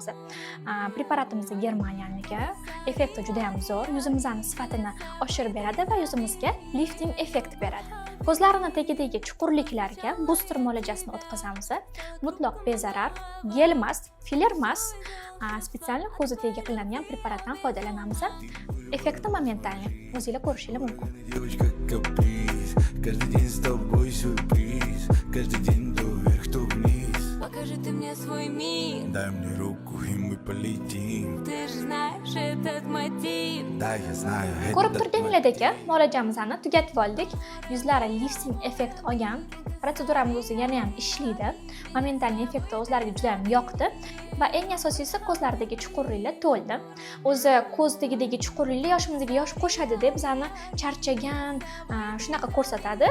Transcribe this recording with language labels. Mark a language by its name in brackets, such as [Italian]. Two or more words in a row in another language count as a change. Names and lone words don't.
[Uzbek] Preparatimiz Germaniyaniki, effekti juda ham zo'r, yuzimizning sifatini oshirib beradi va yuzimizga lifting effekt beradi. Ko'zlarning tagidagi chuqurliklarga booster muolajasini o'tkazamiz. Mutlaq bezarar, gel emas, filler emas, spetsial ko'zi tagiga qilinadigan preparatdan foydalanamiz. Effekti momentalniy, o'zingiz ko'rishingiz mumkin. [Russian] Покажи ты мне свой мир. Дай мне руку, и мы полетим. Ты же знаешь этот мотив. Да, я знаю, [Uzbek] Ko'rib [Russian] это [Uzbek] turganinglardek, muolajamizni tugatib oldik. Yuzlari lifting effekt olgan. Protseduramiz o'zi yana ham ishlaydi. Momentalniy effekti o'zlariga juda ham yoqdi va eng asosiysi ko'zlardagi chuqurliklar to'ldi. O'zi ko'zdagidagi chuqurliklar yoshimizga yosh qo'shadi deb bizani charchagan, shunaqa ko'rsatadi.